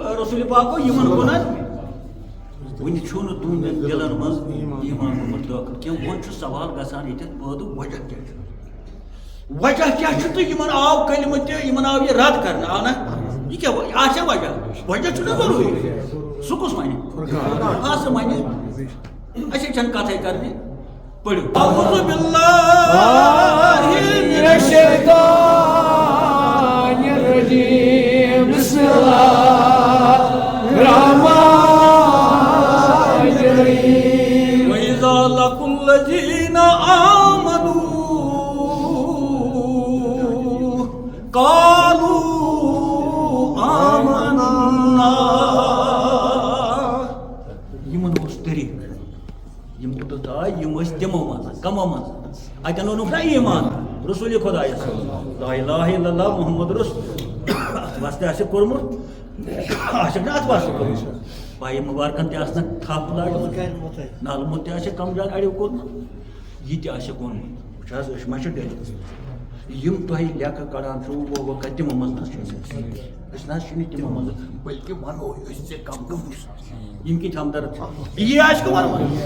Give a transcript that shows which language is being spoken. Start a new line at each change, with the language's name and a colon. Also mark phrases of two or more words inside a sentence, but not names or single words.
Kashmiri: رسول پاکو یِمن کُنن وُنہِ چھُو نہٕ تُہنٛدٮ۪ن دِلن منٛز ایٖمان گوٚمُت دٲخل کینٛہہ وۄنۍ چھُ سوال گژھان ییٚتٮ۪تھ پٲدٕ وجہ کیٛاہ چھُ وجہ کیا چھُ تہٕ یِمن آو کلمہٕ تہِ یِمن آو یہِ رد کرنہٕ آو نا یہِ کیٛاہ آسیا وجہ چھُنہ ضروٗری سُہ کُس وَنہِ سُہ وَنہِ اَسے چھنہٕ کتھے کرنہِ پٔرِو
Arabic: اعوذ باللہ من الشیطان الرجیم بسم اللہ الرحمن الرحیم وَإِذَا لَقُوا الَّذِينَ آمَنُوا قالوا آمنا
Kashmiri: یمن اوس طریق یم اوتت آے یم ٲسۍ تِمو منٛز کمو منٛز اتٮ۪ن ووٚنُکھ نا ایمان رسول خۄدایس
Arabic: لا اِلٰہَ اِلَّا اللہِ
Kashmiri: محمد رسول وستہٕ آسہِ کوٚرمُت آسٮ۪کھ نا اتھ وستہٕ کوٚرمُت پایہِ مُبارکن تہِ آسنکھ تھپھ لاجمٕژ نلمُت تہِ آسٮ۪کھ کمزار اڑیو کوٚرمُت یہِ تہِ آسٮ۪کھ ووٚنمُت وٕچھ حظ أسۍ ما چھِ ڈٔلِتھ یم تۄہہِ لیکھٕ کڑان چھُو وہ کتہِ تِمو منٛز نہ چھِ أسۍ نہ حظ چھِنہٕ تِمو منٛز بٔلکہِ ونو أسۍ ژےٚ کم گٔمٕژ یم کِتھ ہمدرد چھِ یی آسہِ نہٕ ونُن